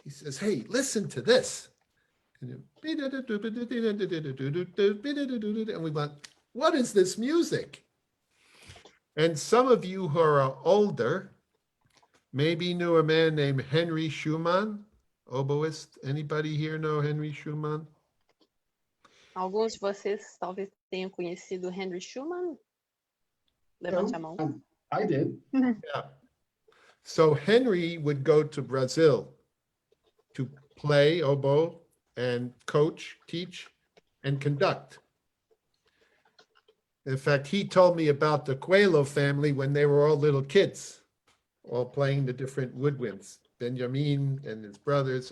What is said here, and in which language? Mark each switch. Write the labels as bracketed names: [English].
[English] He says, hey, listen to this. And we went, what is this music? And some of you who are older maybe knew a man named Henry Schumann, oboist. Anybody here know Henry Schumann? [Portuguese] Alguns de vocês talvez tenham conhecido Henry Schumann? Levante a mão. [English] I did. Yeah. So Henry would go to Brazil to play oboe and coach, teach, and conduct. In fact, he told me about the Coelho family when they were all little kids, all playing the different woodwinds, Benjamin and his brothers.